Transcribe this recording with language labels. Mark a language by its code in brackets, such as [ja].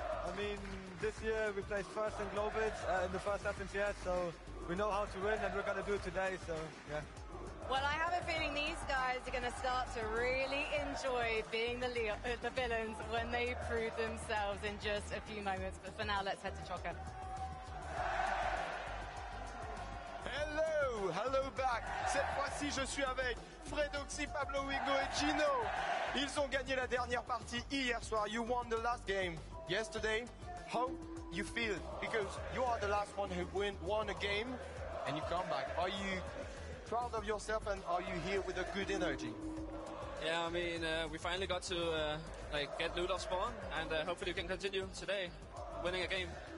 [en] I mean, this year we placed first in Globals in the first FNCS, so we know how to win and we're going to do it today, so yeah. Well, I have a feeling these guys are going to start to really enjoy being the villains when they prove themselves in just a few moments. But for now, let's head to Choco. Hello back. [fr] Cette fois-ci, je suis avec Fredoxy, Pablo Wigo et Gino. Ils ont gagné la dernière partie hier soir. [en] You won the last game yesterday. How you feel? Because you are the last one who won a game and you come back. Are you proud of yourself and are you here with a good energy? Yeah, I mean, we finally got to get loot off spawn, and hopefully we can continue today, winning a game.